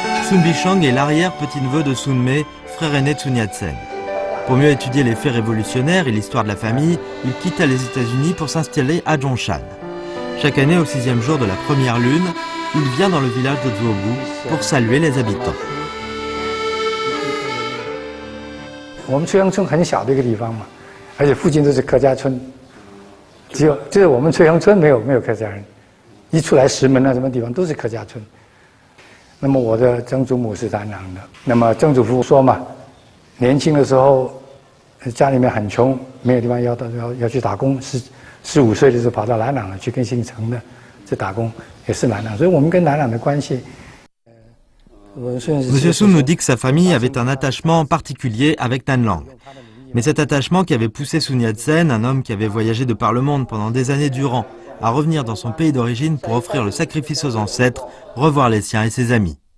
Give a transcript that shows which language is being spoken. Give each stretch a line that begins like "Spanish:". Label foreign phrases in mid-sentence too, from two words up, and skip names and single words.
French: Sun Bishang est l'arrière-petit-neveu de Sun Me, frère aîné de Sun Yat-sen. Pour mieux étudier les faits révolutionnaires et l'histoire de la famille, il quitta les États-Unis pour s'installer à Zhongshan. Chaque année, au 6e jour de la première lune, il vient dans le village de Zuobu pour saluer les habitants.
Chinese: 我们翠亨村很小的一个地方嘛，而且附近都是客家村，就是我们翠亨村没有客家人，一出来石门啊什么地方都是客家村。那么我的曾祖母是南朗的，那么曾祖父说嘛，年轻的时候家里面很穷，没有地方要去打工，15岁的时候跑到南朗了，去跟姓陈的去打工，也是南朗，所以我们跟南朗的关系。
French: Monsieur Sun nous dit que sa famille avait un attachement particulier avec Nan Lang. Mais cet attachement qui avait poussé Sun Yat-sen, un homme qui avait voyagé de par le monde pendant des années durant, à revenir dans son pays d'origine pour offrir le sacrifice aux ancêtres, revoir les siens et ses amis.